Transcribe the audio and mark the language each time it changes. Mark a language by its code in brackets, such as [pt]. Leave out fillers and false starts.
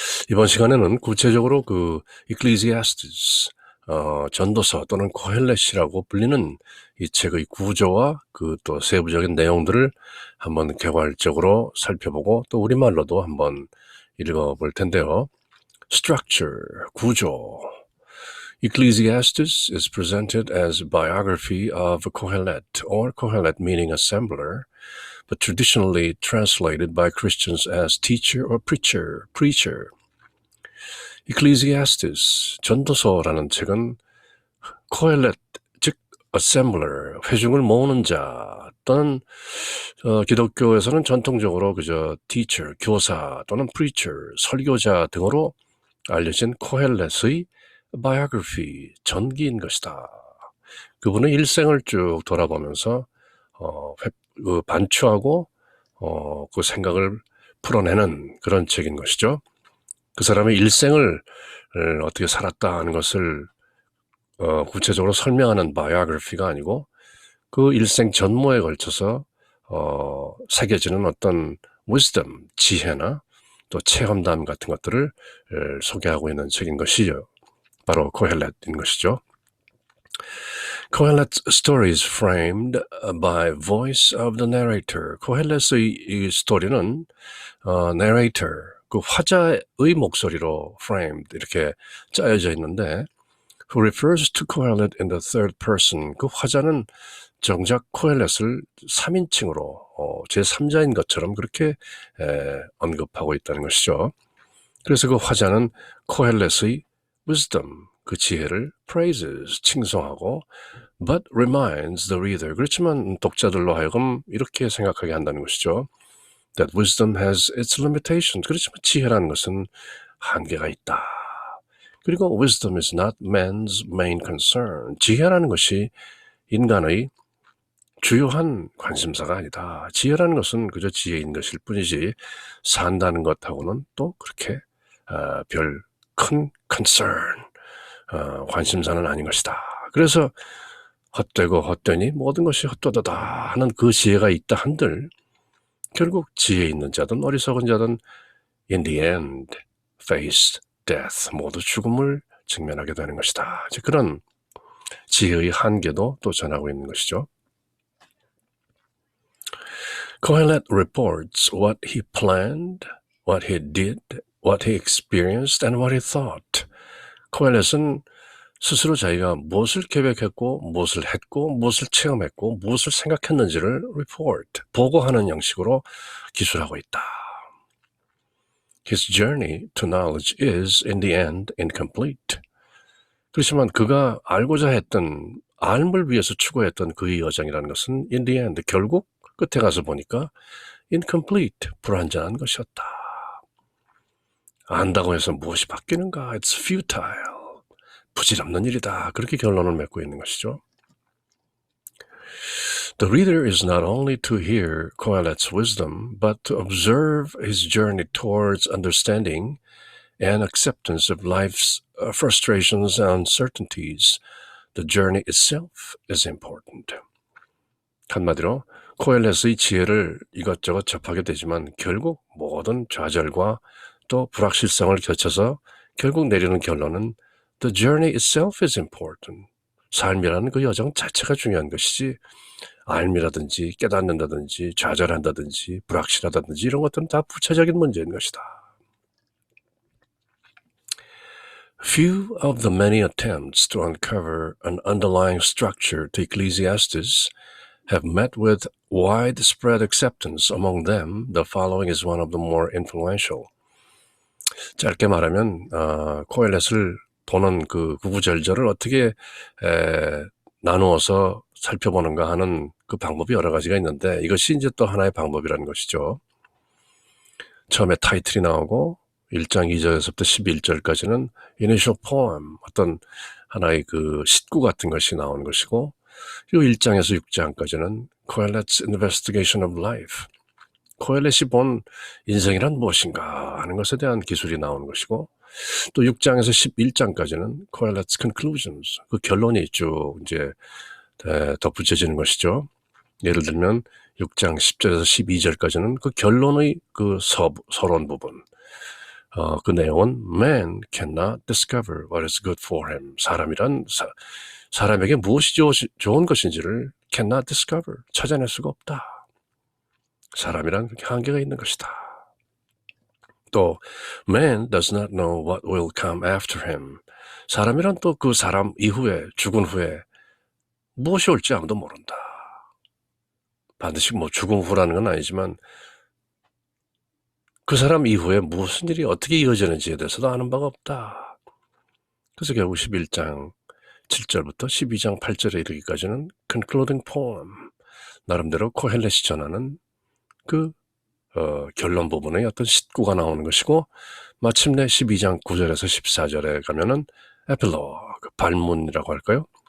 [ko] 이번 시간에는 구체적으로 그 Ecclesiastes, 전도서 또는 코헬렛이라고 불리는 이 책의 구조와 그 또 세부적인 내용들을 한번 개괄적으로 살펴보고 또 우리말로도 한번 읽어볼 텐데요. Structure, 구조. [en] Ecclesiastes is presented as a biography of Kohelet, or Kohelet meaning assembler, but traditionally translated by Christians as teacher or preacher. [ko] Ecclesiastes, 전도서라는 책은 코헬렛, 즉 assembler, 회중을 모으는 자 또는 기독교에서는 전통적으로 그저 teacher, 교사 또는 preacher, 설교자 등으로 알려진 코헬렛의 biography, 전기인 것이다. 그분의 일생을 쭉 돌아보면서 반추하고 그 생각을 풀어내는 그런 책인 것이죠. 그 사람의 일생을 어떻게 살았다 하는 것을 구체적으로 설명하는 바이오그래피가 아니고 그 일생 전모에 걸쳐서 새겨지는 어떤 wisdom, 지혜나 또 체험담 같은 것들을 소개하고 있는 책인 것이죠. 바로 코헬렛인 것이죠. [en] Kohelet's story is framed by voice of the narrator. [ko] 코헬렛의 이 스토리는 narrator, 그 화자의 목소리로 framed, 이렇게 짜여져 있는데 [en] who refers to Kohelet in the third person. [ko] 그 화자는 정작 코헬렛을 3인칭으로 제3자인 것처럼 그렇게 언급하고 있다는 것이죠. 그래서 그 화자는 코헬렛의 wisdom, 그 지혜를 praises, 칭송하고 [en] but reminds the reader. [ko] 그렇지만 독자들로 하여금 이렇게 생각하게 한다는 것이죠. [en] That wisdom has its limitations. [ko] 그렇지만 지혜라는 것은 한계가 있다. 그리고 [en] wisdom is not man's main concern. [ko] 지혜라는 것이 인간의 주요한 관심사가 아니다. 지혜라는 것은 그저 지혜인 것일 뿐이지 산다는 것하고는 또 그렇게 별 큰 concern, 관심사는 아닌 것이다. 그래서 헛되고 헛되니 모든 것이 헛되다 하는 그 지혜가 있다 한들 결국 지혜 있는 자든 어리석은 자든 [en] in the end face death, [ko] 모두 죽음을 직면하게 되는 것이다. 그런 지혜의 한계도 또 전하고 있는 것이죠. [en] Kohelet reports what he planned, what he did, what he experienced, and what he thought. [ko] 코헬렛은 스스로 자기가 무엇을 계획했고, 무엇을 했고, 무엇을 체험했고, 무엇을 생각했는지를 report, 보고하는 형식으로 기술하고 있다. [en] His journey to knowledge is, in the end, incomplete. [ko] 그렇지만 그가 알고자 했던, 알을 위해서 추구했던 그의 여정이라는 것은 [en] in the end, [ko] 결국 끝에 가서 보니까 incomplete, 불완전한 것이었다. 안다고 해서 무엇이 바뀌는가? [en] It's futile, [ko] 부질없는 일이다. 그렇게 결론을 맺고 있는 것이죠. [en] The reader is not only to hear Kohelet's wisdom, but to observe his journey towards understanding and acceptance of life's frustrations and uncertainties. The journey itself is important. [ko] 한마디로 코헬렛의 지혜를 이것저것 접하게 되지만 결국 모든 좌절과 또 불확실성을 거쳐서 결국 내리는 결론은 [en] The journey itself is important. [ko] 삶이라는 그 여정 자체가 중요한 것이지 알미라든지 깨닫는다든지 좌절한다든지 불확실하다든지 이런 것들은 다 부차적인 문제인 것이다. [en] Few of the many attempts to uncover an underlying structure to Ecclesiastes have met with widespread acceptance. Among them, the following is one of the more influential. [ko] 짧게 말하면 코엘렛을 보는 그 구구절절을 어떻게 나누어서 살펴보는가 하는 그 방법이 여러 가지가 있는데 이것이 이제 또 하나의 방법이라는 것이죠. 처음에 타이틀이 나오고 1장 2절에서부터 11절까지는 [en] initial poem, [ko] 어떤 하나의 그 시구 같은 것이 나오는 것이고 그리고 1장에서 6장까지는 [en] Coelet's investigation of life, [ko] 코엘렛이 본 인생이란 무엇인가 하는 것에 대한 기술이 나오는 것이고 또 6장에서 11장까지는 [en] Coelet's conclusions, [ko] 그 결론이 쭉 이제 덧붙여지는 것이죠. 예를 들면 6장 10절에서 12절까지는 그 결론의 그 서론 부분, 그 내용은 [en] man cannot discover what is good for him. [ko] 사람이란 사람에게 무엇이 좋은 것인지를 [en] cannot discover, [ko] 찾아낼 수가 없다. 사람이란 그렇게 한계가 있는 것이다. 또 [en] man does not know what will come after him. [ko] 사람이란 또 그 사람 이후에, 죽은 후에 무엇이 올지 아무도 모른다. 반드시 뭐 죽음 후라는 건 아니지만 그 사람 이후에 무슨 일이 어떻게 이어지는지에 대해서도 아는 바가 없다. 그래서 결국 11장 7절부터 12장 8절에 이르기까지는 [en] concluding poem, [ko] 나름대로 코헬렛이 전하는 그 결론 부분의 어떤 시구가 나오는 것이고 마침내 12장 9절에서 14절에 가면은 에필로그, 발문이라고 할까요?